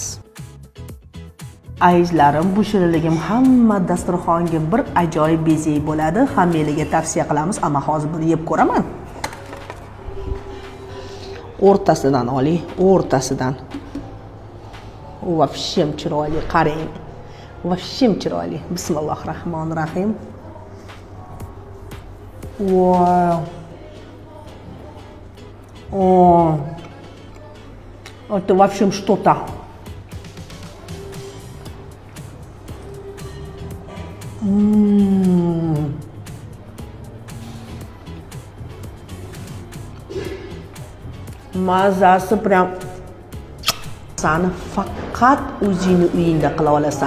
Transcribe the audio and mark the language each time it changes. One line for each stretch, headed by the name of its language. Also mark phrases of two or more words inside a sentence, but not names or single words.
Uzbek: Azizlarim, bu shirinligim hamma dasturxonga bir ajoyib bezay bo'ladi. Hammangizga tavsiya qilamiz, ammo hozir buni yeb ko'raman. O'rtasidan oling, o'rtasidan. Вообще chiroyli, qarang. Вообще chiroyli.
Arabic: بسم الله الرحمن الرحيم. Wow. О.
Russian: Это вообще что-то.
Uzbek: Mazasi прям sani faqat o'zingni uyingda qila olasan.